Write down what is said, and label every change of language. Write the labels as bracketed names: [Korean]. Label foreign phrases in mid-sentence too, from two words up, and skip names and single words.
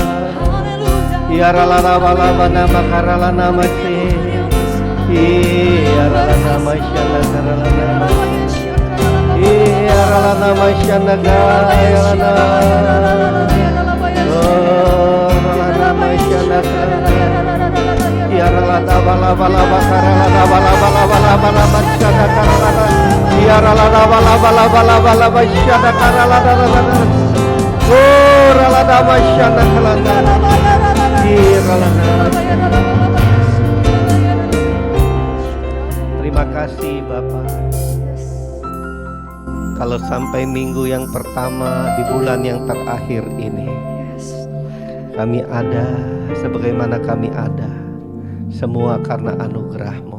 [Indonesian] Yaralana balabana makaralana mati. Yaralana masyana karalana. Yaralana masyana karalana. Oh, yaralana masyana karalana. Yaralana balabala makaralana balabala balabala masyana karalana. Yaralana balabala balabala masyana karalana. Oh, yaralana masyana karalana. Terima kasih Bapak. Kalau sampai minggu yang pertama di bulan yang terakhir ini, kami ada sebagaimana kami ada, semua karena anugerah-Mu.